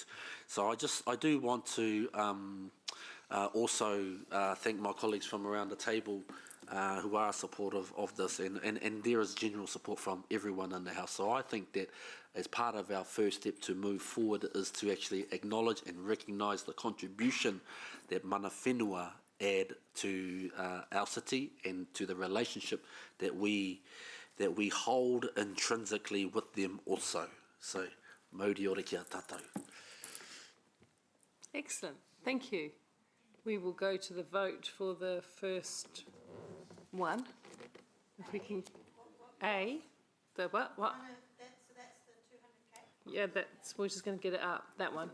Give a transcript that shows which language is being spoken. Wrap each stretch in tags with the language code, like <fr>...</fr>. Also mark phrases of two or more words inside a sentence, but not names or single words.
<en>So I do want to also thank my colleagues from around the table who are supportive of this, and there is general support from everyone in the House. So I think that as part of our first step to move forward is to actually acknowledge and recognise the contribution that mana whenua add to our city and to the relationship that we hold intrinsically with them also. So,</en> <mi>mauri ore kia tātou.</mi> <en>Excellent. Thank you. We will go to the vote for the first one. If we can... The what? What? Yeah, we're just going to get it up, that one.</en>